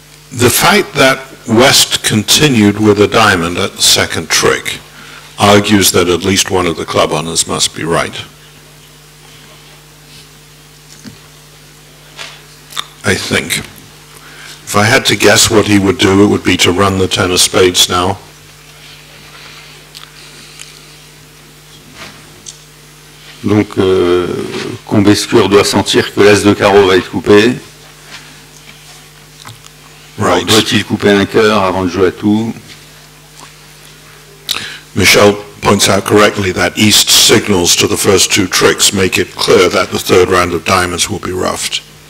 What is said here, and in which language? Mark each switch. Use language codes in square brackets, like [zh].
[en] The fact that West continued with a diamond at the second trick argues that at least one of the club owners must be right. I think. If I had to guess what he would do, it would be to run the 10 of spades now. [fr] Donc, Combescure doit sentir que l'as de carreau va être coupé. [en] Right. [fr] Doit-il couper un cœur avant de jouer à tout? [en] Michel points out correctly that East signals to the first 2 tricks make it clear that the third round of diamonds will be roughed.